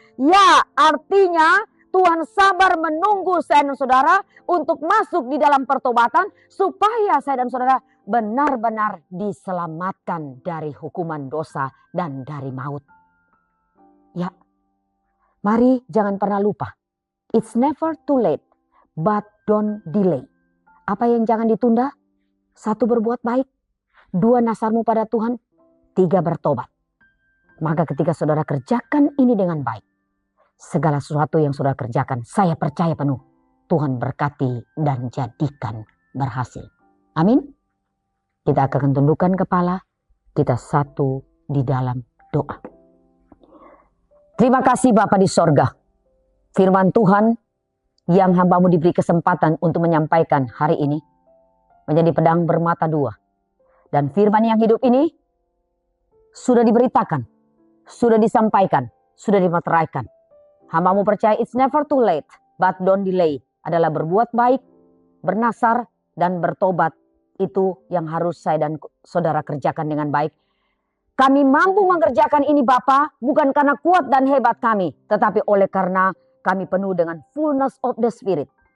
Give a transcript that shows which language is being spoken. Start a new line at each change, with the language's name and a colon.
Indonesian: Ya, artinya Tuhan sabar menunggu saya dan saudara untuk masuk di dalam pertobatan supaya saya dan saudara benar-benar diselamatkan dari hukuman dosa dan dari maut. Ya, mari jangan pernah lupa.
English: It's never too late, but don't delay.
Indonesian: Apa yang jangan ditunda? 1, berbuat baik. 2, nasarmu pada Tuhan. 3, bertobat. Maka ketika saudara kerjakan ini dengan baik, segala sesuatu yang saudara kerjakan, saya percaya penuh Tuhan berkati dan jadikan berhasil. Amin. Kita akan tundukkan kepala, kita satu di dalam doa. Terima kasih Bapa di sorga. Firman Tuhan yang hamba-Mu diberi kesempatan untuk menyampaikan hari ini menjadi pedang bermata 2. Dan firman yang hidup ini sudah diberitakan, sudah disampaikan, sudah dimateraikan. Hamba-Mu percaya
English: it's never too late, but don't delay.
Indonesian: Adalah berbuat baik, bernasar, dan bertobat. Itu yang harus saya dan saudara kerjakan dengan baik. Kami mampu mengerjakan ini Bapa, bukan karena kuat dan hebat kami, tetapi oleh karena kami penuh dengan
English: fullness of the Spirit.